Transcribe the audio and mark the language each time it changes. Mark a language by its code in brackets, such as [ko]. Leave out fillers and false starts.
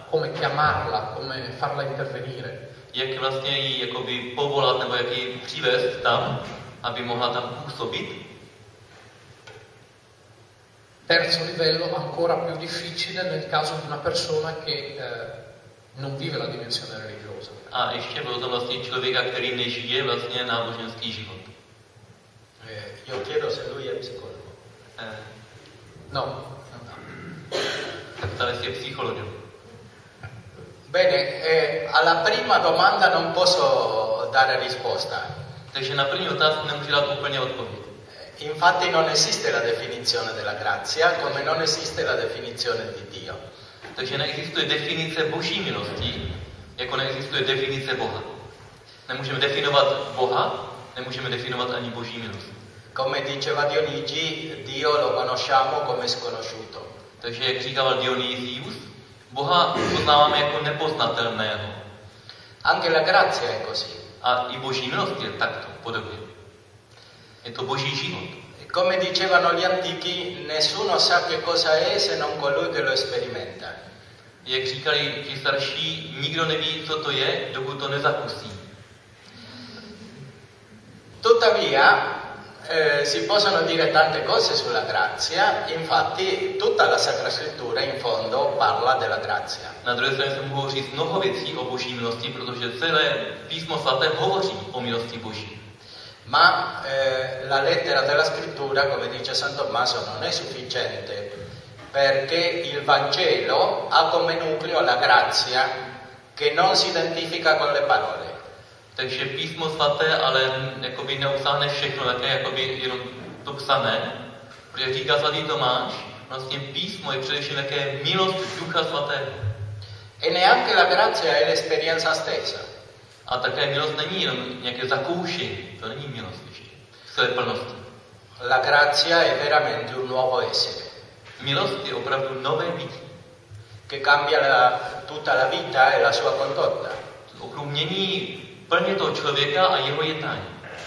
[it] Come chiamarla, come farla intervenire? [cs] Jak vlastně ji jakoby povolat nebo jak ji přivést tam, aby mohla tam působit? [it] Terzo livello, ancora più difficile nel caso di una persona che non vive la dimensione religiosa. [cs] A ještě byl to vlastně člověka, který nežije vlastně náboženský život. [it] Io chiedo se lui è psicologo. No. Tale sia psicologo. Bene, alla prima domanda non posso dare risposta. [cs] Takže na první otázku nemůžu dát úplně odpověď. [it] Infatti non esiste la definizione della grazia, come non esiste la definizione di Dio. [cs] Takže neexistuje definice Boží milosti, jako neexistuje definice Boha. Nemůžeme definovat Boha, nemůžeme definovat ani Boží milost. [it] Come diceva Dionigi, Dio lo conosciamo come sconosciuto. [cs] Takže jak říkával Dionysius, Boha poznáváme jako nepoznatelného. [it] Anche la grazia è così. [cs] A i Boží milost je takto, podobně. Je to Boží život. [it] Come dicevano gli antichi, nessuno sa che cosa è se non colui che lo sperimenta. [cs] Jak říkali ti starší, nikdo neví, co to je, dokud to nezakusí. [it] Tuttavia, si possono dire tante cose sulla grazia, infatti tutta la Sacra Scrittura in fondo parla della grazia. [cs] Na druhé straně se mohou říct mnoho věcí o Boží milosti, protože celé písmo svaté hovoří o milosti Boží. [it] Ma la lettera della Scrittura, come dice San Tommaso, non è sufficiente, perché il Vangelo ha come nucleo la grazia che non si identifica con le parole. [cs] Takže písmo svaté, ale jakoby neusáhne všechno, také jakoby jenom to psané. Protože říká svatý Tomáš, vlastně písmo je především také milost Ducha svatého. [it] E neanche la grazia è l'esperienza stessa. [cs] A také milost není jenom nějaké zakoušení, to není milost ještě, to je plnost. [it] La grazia è veramente un nuovo essere. [cs] Milost je opravdu nové bytí. [it] Che cambia la, tutta la vita e la sua condotta. [cs] Opravdu mění plně toho člověka a jeho jednání.